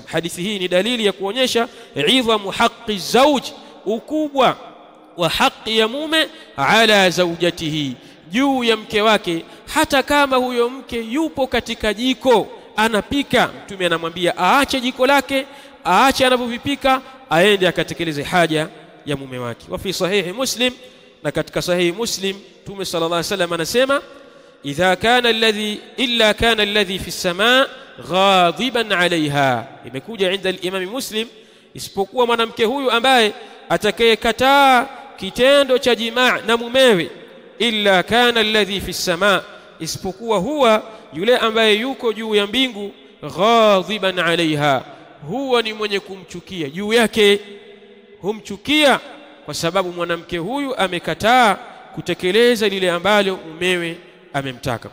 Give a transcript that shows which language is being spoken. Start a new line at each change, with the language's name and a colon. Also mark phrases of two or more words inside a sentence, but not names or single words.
Swahili: Hadithi hii ni dalili ya kuonyesha
Arabic: عظم حق زوج,
Swahili: ukubwa wa haki ya mume
Arabic: على زوجته,
Swahili: juu ya mke wake, hata kama huyo mke yupo katika jiko anapika. Mtume anamwambia aache jiko lake, aache anavyovipika, aende akatekeleze haja ya mume wake.
Arabic: وفي صحيح مسلم,
Swahili: na katika sahihi Muslim Mtume
Arabic: صلى الله عليه وسلم anasema, إذا كان الذي في السماء غاضبا عليها. Imekuja عند الإمام مسلم,
Swahili: isipokuwa mwanamke huyu ambaye atakayekataa kitendo cha jimaa na mumewe,
Arabic: إلا كان الذي في السماء,
Swahili: isipokuwa huwa yule ambaye yuko juu ya mbingu,
Arabic: غاضبا عليها,
Swahili: huwa ni mwenye kumchukia juu yake, humchukia kwa sababu mwanamke huyu amekataa kutekeleza lile ambalo mumewe amemtaka.